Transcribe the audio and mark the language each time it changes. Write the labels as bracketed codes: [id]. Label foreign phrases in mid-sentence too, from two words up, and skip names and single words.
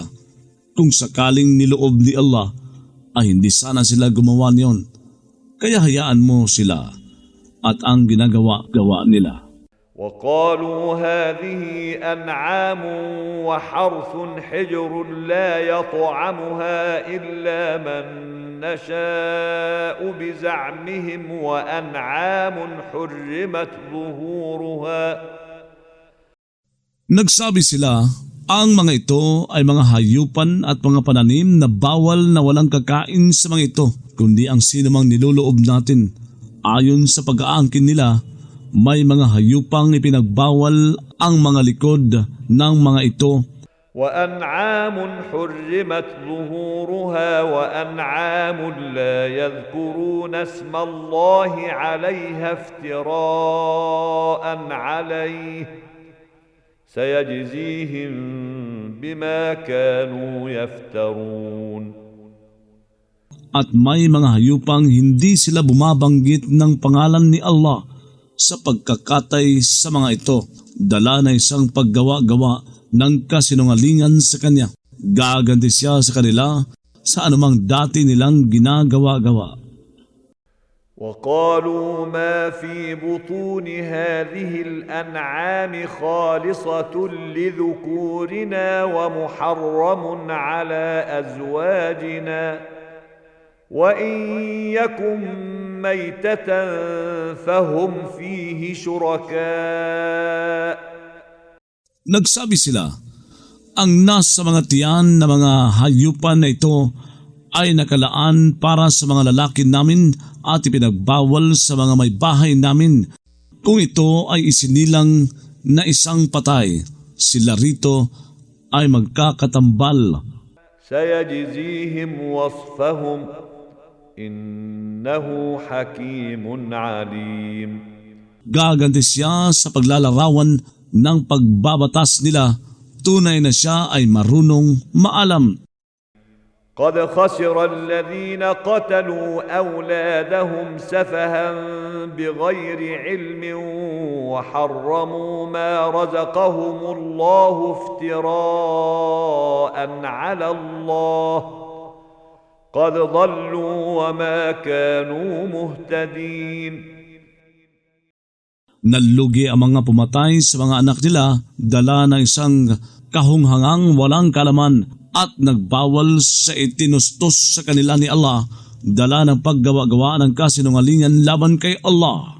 [tl] Kung sakaling niloob ni Allah ay hindi sana sila gumawa niyon. Kaya hayaan mo sila at ang ginagawa-gawa nila. [ar] وقالوا هذه أنعام وحرث حجر لا يطعمها إلا من نشاء بزعمهم وأنعام حرمت ظهورها. [tl] Nagsabi sila, ang mga ito ay mga hayupan at mga pananim na bawal na walang kakain sa mga ito, kundi ang sinumang niloloob natin. Ayon sa pag-aangkin nila, may mga hayupang ipinagbawal ang mga likod ng mga ito. [ar] وأنعام حرمت ظهورها وأنعام لا يذكرون اسم الله عليها افتراء عليه سيجزيهم بما كانوا يفترون. [tl] At may mga hayupang hindi sila bumabanggit ng pangalan ni Allah sa pagkakatay sa mga ito, dala na isang paggawa-gawa ng kasinungalingan sa Kanya. Gaganti siya sa kanila sa anumang dati nilang ginagawa-gawa. [ar] وقالوا ما في بطون هذه الأنعام خالصة لذكورنا ومحرم على أزواجنا وإن يكن ميتة فهم فيه شركاء. [tl] Nagsabi sila, ang nasa mga tiyan na mga hayupan na ito ay nakalaan para sa mga lalaki namin at ipinagbawal sa mga may bahay namin. Kung ito ay isinilang na isang patay, sila rito ay magkakatambal. [ar] سيجزيهم وصفهم إنه حكيم عليم. [tl] Gaganti siya sa paglalarawan ng pagbabatas nila, tunay na siya ay marunong maalam. [ar] قد خسر الذين قتلوا أولادهم سفها بغير علم وحرموا ما رزقهم الله افتراء على الله قد ضلوا وما كانوا مهتدين. [tl] Nalugi ang mga pumatay sa mga anak nila, dala ng isang kahunghangang walang kalaman at nagbawal sa itinustos sa kanila ni Allah, dala ng paggawa-gawa ng kasinungalingan laban kay Allah.